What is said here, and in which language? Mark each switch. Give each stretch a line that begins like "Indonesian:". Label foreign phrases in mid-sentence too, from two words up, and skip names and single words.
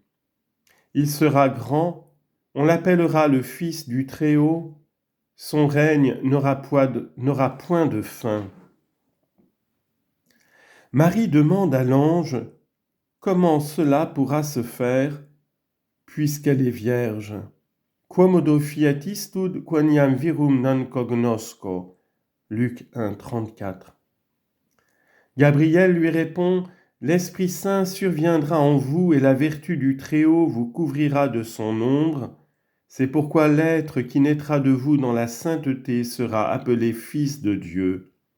French: Il sera grand, on l'appellera le Fils du Très-Haut. Son règne n'aura point de fin. » Marie demande à l'ange comment cela pourra se faire, puisqu'elle est vierge.
Latin: Quomodo fiatis tud quoniam virum non cognosco.
French: Luc 1, 34. Gabriel lui répond: L'Esprit Saint surviendra en vous et la vertu du Très-Haut vous couvrira de son ombre. C'est pourquoi l'être qui naîtra de vous dans la sainteté sera appelé Fils de Dieu.